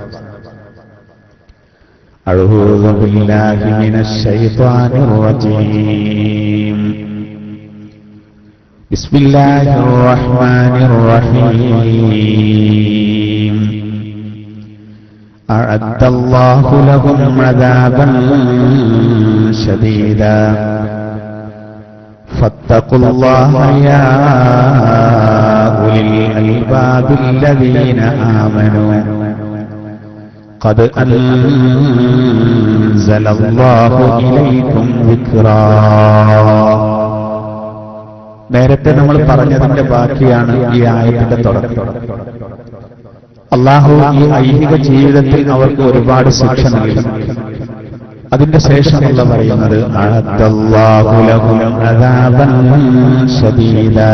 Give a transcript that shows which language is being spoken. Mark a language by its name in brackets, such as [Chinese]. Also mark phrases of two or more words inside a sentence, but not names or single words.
[Arabic] أعوذ بالله من الشيطان الرجيم. بسم الله الرحمن الرحيم. أعد الله لهم عذابا شديدا فاتقوا الله يا أولي الألباب الذين آمنوا قد أنزل الله إليكم ذكرا. [Malayalam] നേരത്തെ നമ്മൾ പറഞ്ഞതിന്റെ ബാക്കിയാണ് ഈ ആയത്തിന്റെ തുടക്കം. അല്ലാഹു ഈ ഐഹിക ജീവിതത്തിൽ അവർക്ക് ഒരുപാട് ശിക്ഷ നൽകി. അതിന്റെ ശേഷമുള്ള പറയുന്നത് [Arabic] أعد الله لهم عذابا شديدا.